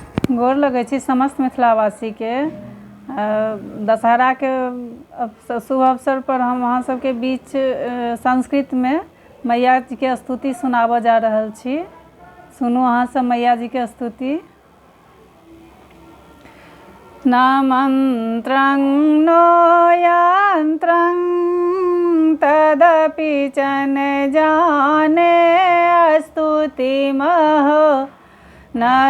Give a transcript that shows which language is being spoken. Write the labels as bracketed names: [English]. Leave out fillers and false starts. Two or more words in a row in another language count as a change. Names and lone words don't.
[Maithili] गोर लगै छी समस्त मिथिलावासी के। दशहरा के शुभ अवसर पर हम अहाँ सबके बीच संस्कृत में मैया जी के स्तुति सुनाबऽ जा रहल छी। सुनू अहाँ सब मैया जी के स्तुति। [Sanskrit] न मंत्रं नो यंत्रं तदपि च न जाने स्तुतिमः न